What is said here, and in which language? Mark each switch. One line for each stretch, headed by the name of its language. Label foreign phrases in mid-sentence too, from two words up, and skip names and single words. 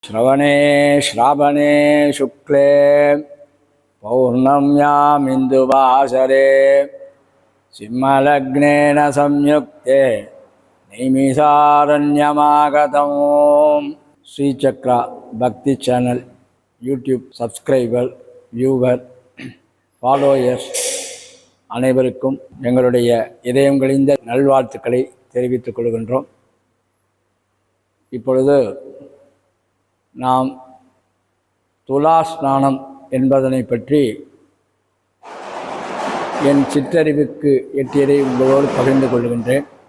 Sanskrit: श्रवणे श्रावणे शुक्ले पौर्णम्यामिन्दुवासरे सिंहलग्नेन संयुक्ते नैमिषारण्यमागतम्
Tamil: श्रीचक्रा भक्ति
English: channel YouTube subscriber viewer followers
Tamil: அனைவருக்கும் எங்களுடைய இதயம் கழிந்த நல்வாழ்த்துக்களை தெரிவித்துக் கொள்கின்றோம். இப்பொழுது நாம் துலா ஸ்நானம் என்பதனை பற்றி என் சிற்றறிவுக்கு எட்டியதை உங்களோடு பகிர்ந்து கொள்கின்றேன்.